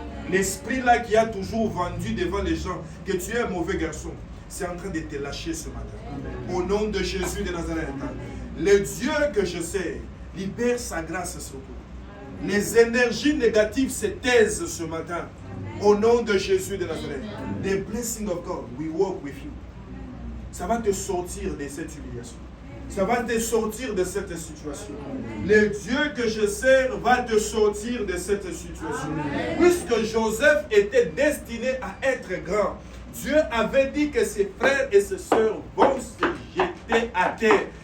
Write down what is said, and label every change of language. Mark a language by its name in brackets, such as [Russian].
[French] L'esprit là qui a toujours vendu devant les gens que tu es un mauvais garçon, c'est en train de te lâcher ce matin. Amen. Au nom de Jésus de Nazareth. Le Dieu que je sais libère sa grâce sur toi. Les énergies négatives se taisent ce matin. Au nom de Jésus de Nazareth. [English] The blessing of God will walk with you. [French] Ça va te sortir de cette humiliation. Ça va te sortir de cette situation. Le Dieu que je sers va te sortir de cette situation. Amen. Puisque Joseph était destiné à être grand, Dieu avait dit que ses frères et ses sœurs vont se jeter jetés à terre.